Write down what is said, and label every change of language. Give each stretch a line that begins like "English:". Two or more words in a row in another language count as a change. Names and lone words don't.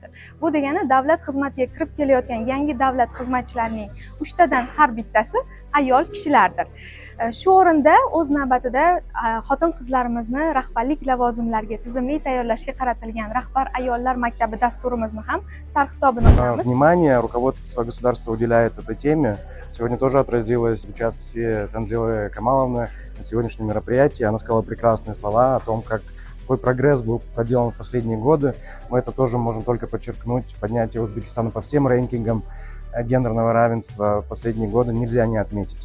Uzbek: Bu degani davlat xizmatiga kirib kelayotgan yangi davlat xizmatchilarining 3 tadan har bittasi ayol kishilardir. Shu o'rinda o'z navbatida xotin-qizlarimizni rahbarlik lavozimlariga tizimli tayyorlashga qaratilgan rahbar ayollar maktabi dasturimizni ham sarhisobini qilamiz.
Russian: Внимание руководство государства уделяет этой теме. Сегодня тоже отразилось участие Танзилы Камаловны на сегодняшнем мероприятии. Она сказала прекрасные слова о том, какой прогресс был проделан в последние годы. Мы это тоже можем только подчеркнуть. Поднятие Узбекистана по всем рейнкингам гендерного равенства в последние годы нельзя не отметить.